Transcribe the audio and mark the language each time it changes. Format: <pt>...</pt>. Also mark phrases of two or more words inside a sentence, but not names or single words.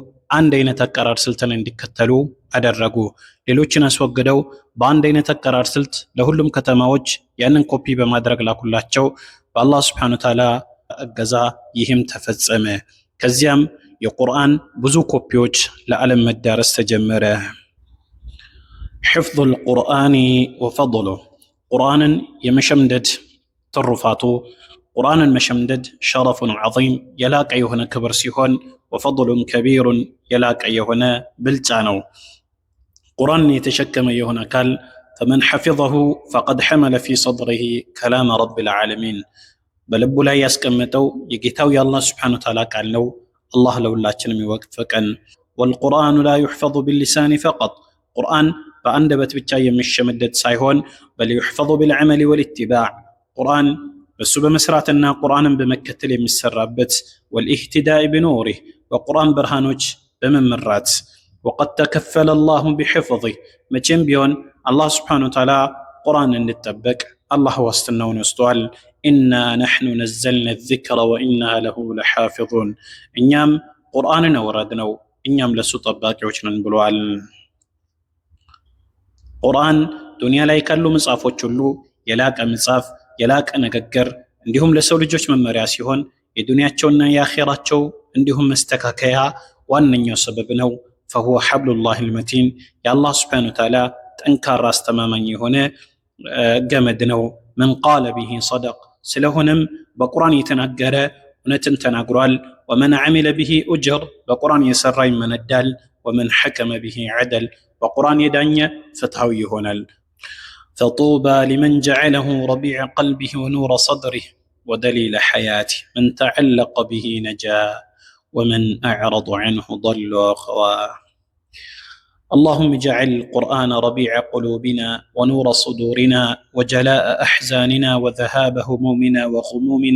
<am>አንድ አይነት አቀራር ስልትን እንዲከተሉ አደረጉ። ሌሎችን አስወግደው በአንድ አይነት አቀራር ስልት ለሁሉም ከተማዎች ያንን ኮፒ በማድረግ ላኩላቸው። በአላህ</am> <ar>سبحانه وتعالى</ar> <am>እገዛ ይህም ተፈጸመ። ከዚያም የቁርአን ብዙ ኮፒዎች ለዓለም መዳረስ ተጀመረ። حفظ</am> <ar>القرآن وفضله</ar> <am>ቁርአንን የመሸምደድ ትሩፋቱ ቁርአንን መሸምደድ</am> <ar>شرف عظيم</ar> <am>የላቀ የሆነ ክብር ሲሆን</am> <ar>وفضل كبير</ar> <am>የላቀ የሆነ ብልጫ ነው። ቁርአንን የተሸከመ የሆነ አካል</am> <ar>فمن حفظه فقد حمل في صدره كلام رب العالمين</ar> <am>በልቡ ላይ ያስቀመጠው የጌታው የአላህ</am> <ar>سبحانه وتعالى</ar> <am>ቃል ነው። አላህ ለሁላችንም ይወፍቀን።</am> <ar>والقرآن لا يحفظ باللسان فقط</ar> <am>ቁርአን በአንደበት ብቻ የሚሸመደድ ሳይሆን</am> <ar>بل يحفظ بالعمل والاتباع</ar> <am>ቁርአን በሱ በመስራትና ቁርአንን በመከተል የሚሰራበት</am> <ar>والإهتداء بنوره</ar> <am>በቁርአን ብርሃኖች በመመራት</am> <ar>وقد تكفل الله بحفظه</ar> <am>መቼም ቢሆን አላህ</am> <ar>سبحانه وتعالى</ar> <am>ቁርአን እንድጠበቅ አላህ ዋስትናውን ወስዷል።</am> <ar>إنا نحن نزلنا الذكر وإنا له لحافظون</ar> <am>እኛም ቁርአንን አወረድነው እኛም ለሱ ጠባቂዎች ነን ብሏል። ቁርአን ዱንያ ላይ ካሉ መጽሐፎች ሁሉ የላቀ መጽሐፍ የላቀ ንግግር እንዲሁም ለሰው ልጆች መመሪያ ሲሆን የዱንያቸውና የአኺራቸው እንዲሁም መስተካከያ ዋነኛው ሰበብ ነው።</am> <ar>فهو حبل الله المتين</ar> <am>የአላህ</am> <ar>سبحانه وتعالى</ar> <am>ጠንካራ አስተማማኝ የሆነ ገመድ ነው።</am> <ar>من قال به صدق</ar> <am>ስለሆነም በቁርአን የተናገረ እውነትን ተናግሯል።</am> <ar>ومن عمل به أجر</ar> <am>በቁርአን የሰራ ይመነዳል።</am> <ar>ومن حكم به عدل</ar> <am>በቁርአን የዳኘ ፍትሃዊ ይሆናል።</am> <ar>فطوبى لمن جعله ربيع قلبه ونور صدره ودليل حياته من تعلق به نجا ومن أعرض عنه ضل وغوى. اللهم اجعل القرآن ربيع قلوبنا ونور صدورنا وجلاء أحزاننا وذهاب همومنا وغمومنا.</ar>